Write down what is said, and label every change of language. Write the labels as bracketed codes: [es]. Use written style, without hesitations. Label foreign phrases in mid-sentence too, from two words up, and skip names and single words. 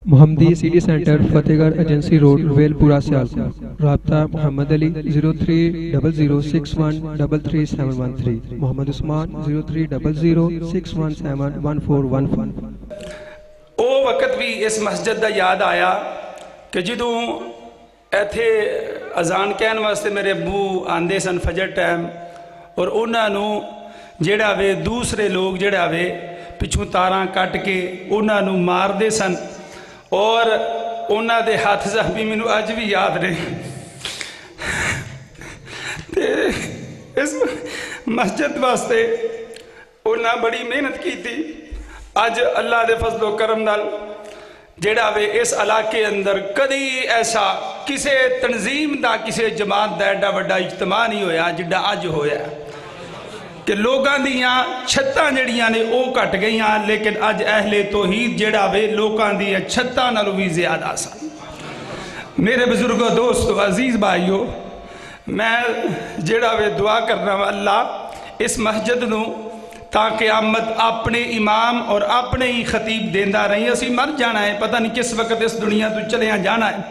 [pa] محمدی سٹی سنٹر فتح گڑھ ایجنسی روڈ ویل پورا سیالکوٹ. رابطہ محمدعلی 030061333713. محمد عثمان 030061711415. او وقت بھی اس مسجد دا یاد آیا کہ جدوں ایتھے اذان کہن واسطے میرے ابو آندے سن فجر ٹائم اور انہاں نو جڑا وے دوسرے لوگ جڑا وے پچھوں تاراں کٹ کے انہاں نو مار دے سن اور انہاں دے ہاتھ زخمی مینوں اج بھی یاد رہے. اس مسجد واسطے انہاں بڑی محنت کی تھی. اج اللہ دے فضل و کرم نال جڑا وے اس علاقے اندر کدی ایسا کسے تنظیم دا کسے جماعت دا ایڈا وڈا اجتماع نہیں ہویا جڑا اج ہویا کہ لوگاں دیاں چھتاں جڑیاں نے او کٹ گئیاں لیکن اج اہل توحید جڑا وے لوگاں دیاں چھتاں نالوں بھی زیادہ سن. میرے بزرگوں دوستو عزیز بھائیو میں جڑا وے دعا کرنا وا اللہ اس مسجد نو تاکہ قیامت اپنے امام اور اپنے ہی خطیب دیندہ رہی. اسی مر جانا ہے پتہ نہیں کس وقت اس دنیا تو چلے جانا ہے.